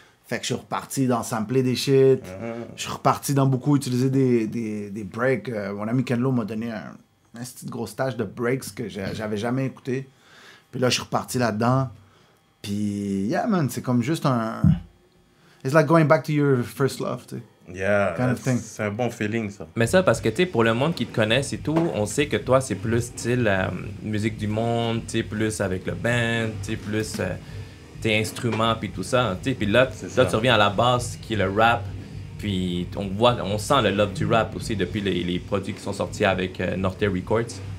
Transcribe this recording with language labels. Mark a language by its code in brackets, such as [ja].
[fr] Fait que je suis reparti dans sampler des shit. Je suis reparti dans beaucoup utiliser des breaks. Mon ami Kenlo m'a donné un petit gros stage de breaks que j'avais jamais écouté. Puis là, je suis reparti là-dedans. Puis, yeah, man, c'est comme juste un... [en] It's like going back to your first love, [fr] tu sais. [en] Yeah, Kind of thing. [fr] c'est un bon feeling, ça. Mais ça, parce que, tu sais, pour le monde qui te connaisse et tout, on sait que toi, c'est plus style musique du monde, tu sais, plus avec le band, tu sais, plus tes instruments, puis tout ça, tu sais. Puis là, ça. tu reviens à la base, qui est le rap, puis on sent le love du rap aussi depuis les produits qui sont sortis avec Norte Records.